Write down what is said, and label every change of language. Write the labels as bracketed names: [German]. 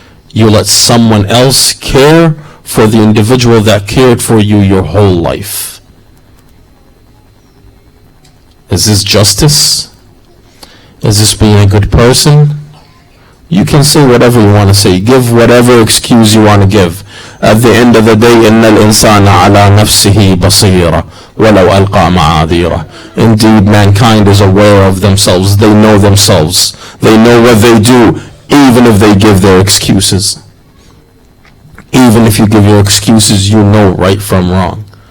[English] You let someone else care for the individual that cared for you your whole life. Is this justice? Is this being a good person? You can say whatever you want to say. Give whatever excuse you want to give. At the end of the day, [Arabic] إِنَّ الْإِنسَانَ عَلَى نَفْسِهِ بَصِيرًا وَلَوْ أَلْقَى مَعَاذِيرًا. [English] Indeed, mankind is aware of themselves. They know themselves. They know what they do, even if they give their excuses. Even if you give your excuses, you know right from wrong.